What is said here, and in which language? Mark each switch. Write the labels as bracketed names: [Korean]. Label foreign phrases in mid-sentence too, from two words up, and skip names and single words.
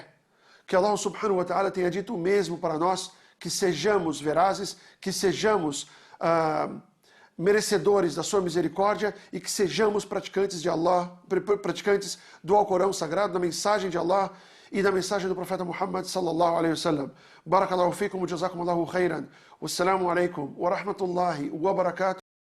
[Portuguese] Que [Arabic] الله سبحانه وتعالى [Portuguese] tenha dito o mesmo para nós, que sejamos verazes, que sejamos merecedores da sua misericórdia e que sejamos praticantes de Allah, praticantes do Alcorão Sagrado, da mensagem de Allah e da mensagem do profeta Muhammad [Arabic] صلى الله عليه وسلم. بارك الله فيكم وجزاكم الله خيرا. والسلام عليكم ورحمة الله وبركاته.